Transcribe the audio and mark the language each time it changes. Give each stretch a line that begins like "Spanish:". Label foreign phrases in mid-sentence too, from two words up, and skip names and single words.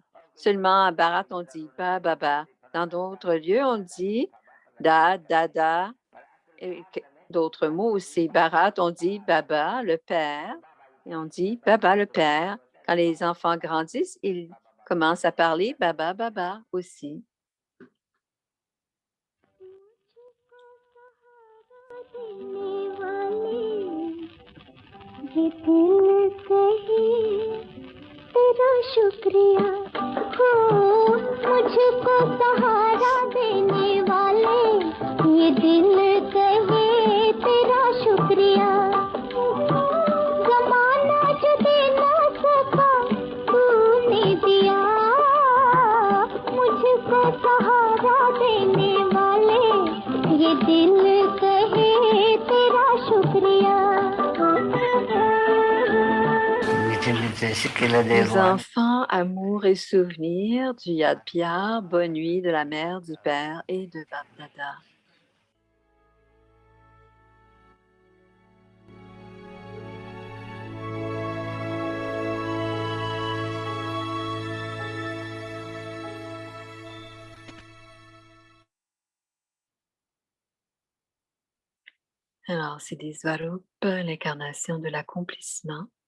French: Seulement à Bharat, on dit pas Baba. Dans d'autres lieux, on dit Da, Dada, et d'autres mots aussi. Bharat, on dit Baba, le Père, et on dit Baba, le Père. Quand les enfants grandissent, ils commencent à parler Baba, Baba aussi.
Hindi: ये दिल कहे तेरा शुक्रिया हो मुझको सहारा देने वाले ये दिल कहे तेरा शुक्रिया जमाना जो दे ना सका तूने दिया मुझको सहारा देने वाले ये दिल कहे तेरा शुक्रिया
French: Les enfants, amour et souvenirs du Yad Piar, bonne nuit de la mère, du père et de Bab Dada. Alors, c'est des Svarup, l'incarnation de l'accomplissement.